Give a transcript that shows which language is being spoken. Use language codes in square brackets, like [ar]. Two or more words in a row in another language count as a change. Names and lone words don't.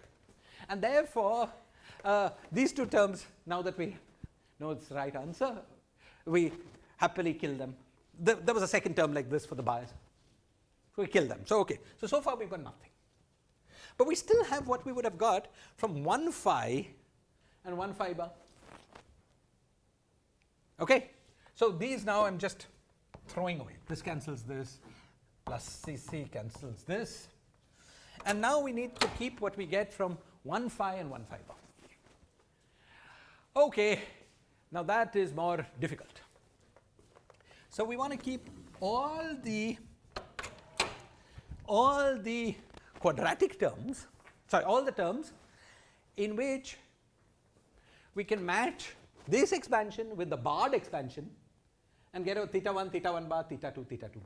[en] And therefore, these two terms, now that we know it's the right answer, we happily kill them. There was a second term like this for the bias. So we kill them. So okay. So far we've got nothing. But we still have what we would have got from 1 phi and 1 phi bar. Okay. So these now I'm just throwing away. This cancels this, plus CC cancels this. And now we need to keep what we get from 1 phi and 1 phi bar. Okay. Now that is more difficult. So we want to keep all the quadratic terms, sorry, all the terms in which we can match this expansion with the barred expansion and get a theta 1 bar, theta 2 bar.